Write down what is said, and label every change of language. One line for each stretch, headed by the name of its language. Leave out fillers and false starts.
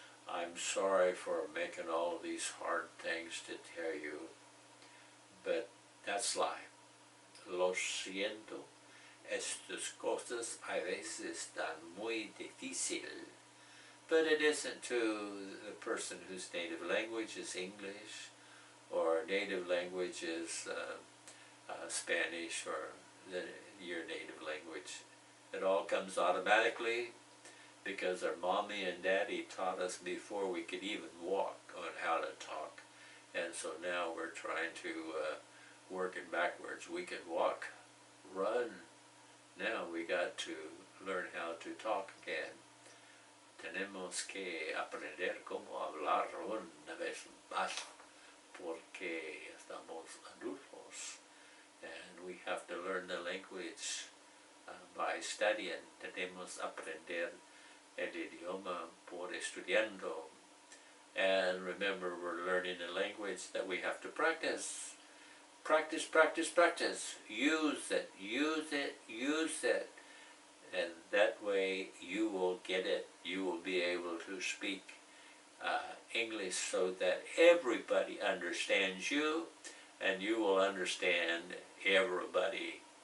English: I'm sorry for making all of these hard things to tell you, but that's life.
Spanish: Lo siento, estas cosas a veces están muy difícil.
English: But it isn't to the person whose native language is English, or native language is Spanish, or your native language. It all comes automatically because our mommy and daddy taught us before we could even walk on how to talk. And so now we're trying to work it backwards. We can walk, run. Now we got to learn how to talk again.
Spanish: Tenemos que aprender cómo hablar una vez más porque estamos adultos.
English: And we have to learn the language by studying.
Spanish: Tenemos aprender el idioma por estudiando.
English: And remember, we're learning a language that we have to practice. Practice, practice, practice. Use it, use it, use it. And that way you will get it. You will be able to speak English so that everybody understands you, and you will understand everybody.